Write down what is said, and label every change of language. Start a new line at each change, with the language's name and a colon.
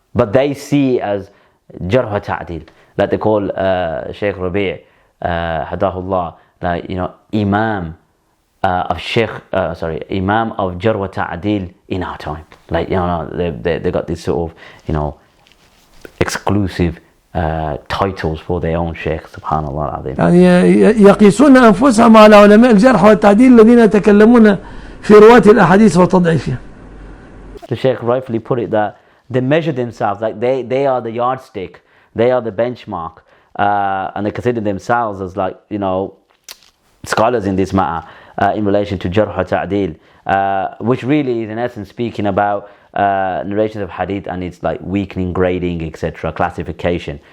English: But they see as jarh wa ta'dil, like they call Shaykh Rabi', hadahullah, like, you know, imam of imam of jarh wa ta'dil in our time. Like, you know, they got this sort of, you know, exclusive titles for their own Shaykh. Subhanallah al-Azim.
Arabic: يعني يقيسون أنفسهم على علماء الجرح والتعديل الذين يتكلمون في رواة الأحاديث وتضعيفها.
English: The Shaykh rightfully put it that they measure themselves, like they are the yardstick, they are the benchmark, and they consider themselves as, like, you know, scholars in this matter in relation to jarh wa ta'dil, which really is in essence speaking about narrations of hadith and its like weakening, grading, etc., classification.